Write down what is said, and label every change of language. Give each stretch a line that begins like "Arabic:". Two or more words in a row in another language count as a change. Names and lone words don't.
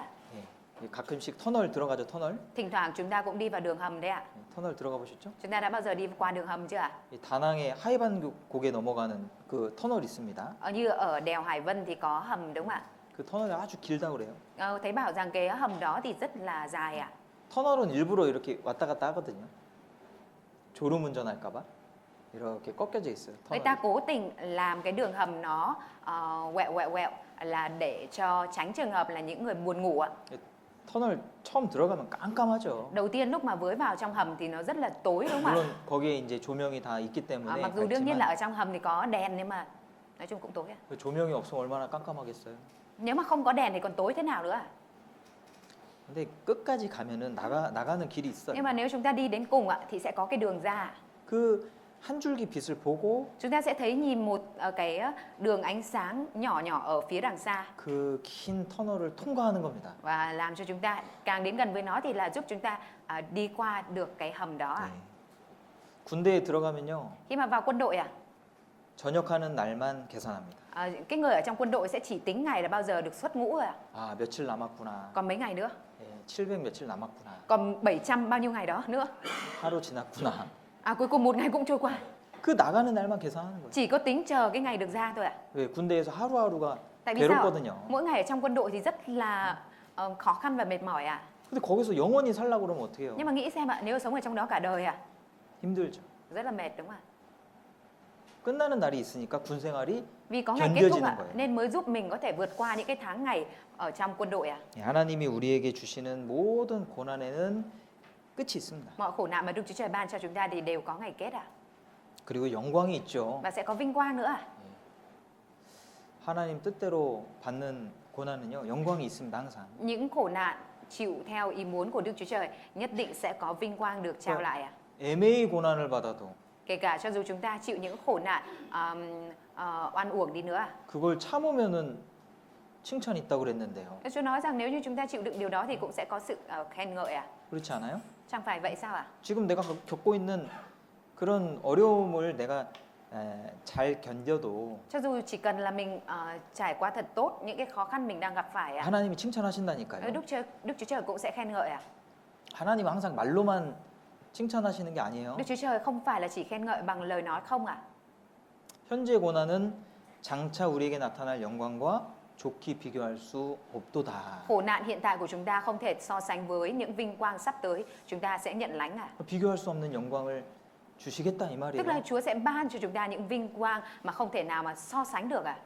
Korean: 가끔씩 터널 들어가죠, 터널.
Vietnamese: Thỉnh thoảng chúng ta cũng đi vào đường hầm đấy ạ.
Korean: 터널 들어가 보셨죠?
Vietnamese: Chúng ta đã bao giờ đi qua đường hầm chưa ạ?
Korean: 이 다낭의 하이반곡에 넘어가는 그 터널이 있습니다.
Vietnamese: Như ở đèo Hải Vân thì có hầm đúng không ạ?
Korean: 그 터널이 아주 길다고 그래요.
Vietnamese: Thấy bảo rằng cái hầm đó thì rất là dài ạ.
Korean: 터널은 일부러 이렇게 왔다 갔다 하거든요. 졸음 운전할까 봐. 이렇게 꺾여져 있어요.
Vietnamese: Người ta cố tình làm cái đường hầm nó quẹo là để cho tránh trường hợp là những người buồn ngủ ạ.
Korean: 터널 처음 들어가면 깜깜하죠.
Vietnamese: Đầu tiên lúc mà với vào trong hầm thì nó rất là tối đúng không ạ?
Korean: 물론 거기에 이제 조명이 다 있기 때문에
Vietnamese: Mặc dù đương nhiên là
Korean: 밝지만
Vietnamese: ở trong hầm thì có đèn nhưng mà nói chung cũng tối ạ.
Korean: 그 조명이 없으면 얼마나 깜깜하겠어요.
Vietnamese: Nếu mà không có đèn thì còn tối thế nào nữa ạ?
Korean: 근데 끝까지 가면은 나가는 길이 있어요.
Vietnamese: Nhưng mà nếu chúng ta đi đến cùng ạ thì sẽ có cái đường ra.
Korean: 그 한 줄기 빛을 보고
Vietnamese: Chúng ta sẽ thấy nhìn một cái đường ánh sáng nhỏ nhỏ ở phía đằng xa
Korean: 그 긴 터널을 통과하는 겁니다.
Vietnamese: và làm cho chúng ta càng đến gần với nó thì là giúp chúng ta đi qua được cái hầm đó ạ.
Korean: 군대에 들어가면요.
Vietnamese: Khi mà vào quân đội ạ,
Korean: 전역하는 날만 계산합니다.
Vietnamese: cái người ở trong quân đội sẽ chỉ tính ngày là bao giờ được xuất ngũ rồi ạ.
Korean: 아, 며칠 남았구나.
Vietnamese: Còn mấy ngày nữa?
Korean: 700 며칠 남았구나.
Vietnamese: Còn 700 bao nhiêu ngày đó nữa?
Korean: 하루 지났구나.
Vietnamese: Cuối cùng một ngày cũng trôi qua.
Korean: 그 나가는 날만 계산하는 거예요.
Vietnamese: Chỉ có tính chờ cái ngày được ra thôi ạ.
Korean: 왜 군대에서 하루하루가
Vietnamese: Tại vì sao?
Korean: 괴롭거든요.
Vietnamese: Mỗi ngày ở trong quân đội thì rất là khó khăn và mệt mỏi ạ.
Korean: 근데 거기서 영원히 살려고 그러면 어떻게 해요?
Vietnamese: Nhưng mà nghĩ xem ạ, nếu sống ở trong đó cả đời ạ,
Korean: 힘들죠.
Vietnamese: rất là mệt đúng không ạ?
Korean: 끝나는 날이 있으니까 군 생활이
Vietnamese: Vì có ngày kết thúc
Korean: 견뎌지는
Vietnamese: ạ,
Korean: 거예요.
Vietnamese: nên mới giúp mình có thể vượt qua những cái tháng ngày ở trong quân đội ạ.
Korean: 하나님이 우리에게 주시는 모든 고난에는 끝이 있습니다.
Vietnamese: Mọi khổ nạn mà Đức Chúa Trời ban cho chúng ta thì đều có ngày kết ạ.
Korean: 그리고 영광이 있죠.
Vietnamese: Và sẽ có vinh quang nữa ạ.
Korean: 하나님 뜻대로 받는 고난은요, 영광이 있습니다, 항상.
Vietnamese: Những khổ nạn chịu theo ý muốn của Đức Chúa Trời nhất định sẽ có vinh quang được trao lại ạ.
Korean: 애매히 고난을 받아도
Vietnamese: Kể cả cho dù chúng ta chịu những khổ nạn oan uổng đi nữa ạ.
Korean: 그걸 참으면은 칭찬 있다고 그랬는데요.
Vietnamese: Chúa nói rằng nếu như chúng ta chịu đựng điều đó thì cũng sẽ có sự khen ngợi ạ.
Korean: 그렇지 않아요?
Vietnamese: Chẳng phải vậy sao ạ?
Korean: 지금 내가 겪고 있는 그런 어려움을 내가 잘 견뎌도
Vietnamese: Cho dù chỉ cần là mình trải qua thật tốt những cái khó khăn mình đang gặp phải ạ.
Korean: 하나님이 칭찬하신다니까요.
Vietnamese: Đức Chúa Trời cũng sẽ khen ngợi ạ.
Korean: 하나님은 항상 말로만 칭찬하시는 게 아니에요.
Vietnamese: Đức Chúa Trời không phải là chỉ khen ngợi bằng lời nói không ạ.
Korean: 현재 고난은 장차 우리에게 나타날 영광과 좋게 비교할 수 없도다.
Vietnamese: Khổ nạn hiện tại của chúng ta không thể so sánh với những vinh quang sắp tới chúng ta sẽ nhận lãnh ạ.
Korean: 비교할 수 없는 영광을 주시겠다 이
Vietnamese: Tức là
Korean: 말이에요.
Vietnamese: Chúa sẽ ban cho chúng ta những vinh quang mà không thể nào mà so sánh được ạ.